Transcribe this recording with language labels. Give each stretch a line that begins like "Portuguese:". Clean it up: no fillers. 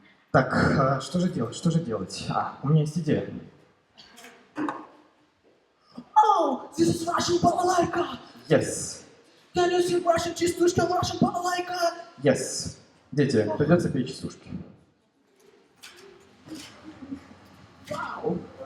Russian: Так, что же делать, что же делать? У меня есть идея.
English: Oh, this is Russian balalaika. Yes, Can you sing Russian частушки on Russian balalaika? yes.
Russian: Дети, придется петь частушки.
English: Wow.